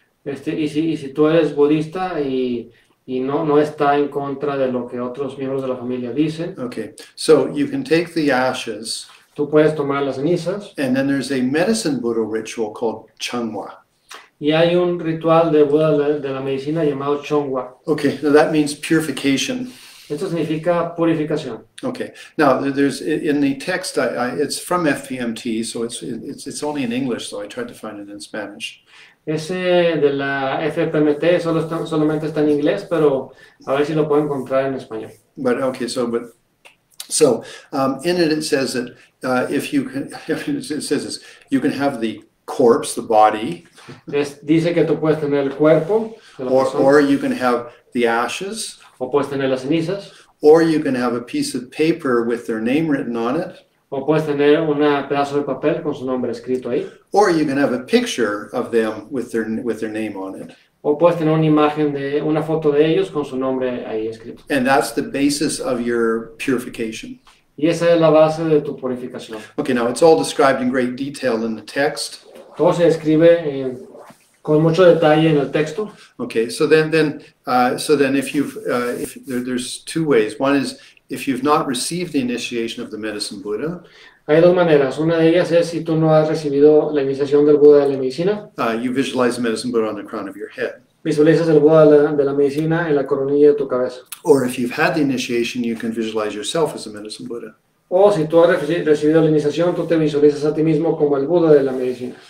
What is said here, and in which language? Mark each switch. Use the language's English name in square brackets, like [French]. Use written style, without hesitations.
[Spanish] Y si tú eres budista y no está en contra de lo que otros miembros de la familia dicen, [English] Okay, so you can take the ashes, [Spanish] tú puedes tomar las cenizas. [English] and then there's a medicine Buddha ritual called Changwa. [Spanish] Y hay un ritual de Buda de la medicina llamado Chongwa. [English] Okay, now that means purification. [Spanish] Esto significa purificación. [English] Okay, now there's in the text, it's from FPMT, so it's only in English, so I tried to find it in Spanish. [Spanish] Ese de la FPMT solamente está en inglés, pero a ver si lo puedo encontrar en español. [English] But okay, so in it says that if you can, it says this, you can have the corpse, the body, [Spanish] Dice que tú puedes tener el cuerpo de la persona, [English] or you can have the ashes, [Spanish] o puedes tener las cenizas, [English] or you can have a piece of paper with their name written on it, [Spanish] o puedes tener un pedazo de papel con su nombre escrito ahí, [English] or you can have a picture of them with their name on it. [Spanish] o puedes tener una foto de ellos con su nombre ahí escrito. [English] And that's the basis of your purification. [Spanish] Y esa es la base de tu purificación. [English] Okay, now it's all described in great detail in the text. [Spanish] Todo se describe con mucho detalle en el texto. [English] Okay, so then if there's two ways. One is if you've not received the initiation of the medicine Buddha, [Spanish] Hay dos maneras. Una de ellas es si tú no has recibido la iniciación del Buda de la medicina, [English] you visualize the medicine Buddha on the crown of your head. [Spanish] visualizas el Buda de la medicina en la coronilla de tu cabeza. [English] Or if you've had the initiation, you can visualize yourself as a medicine Buddha. [Spanish] O si tú has recibido la iniciación, tú te visualizas a ti mismo como el Buda de la medicina.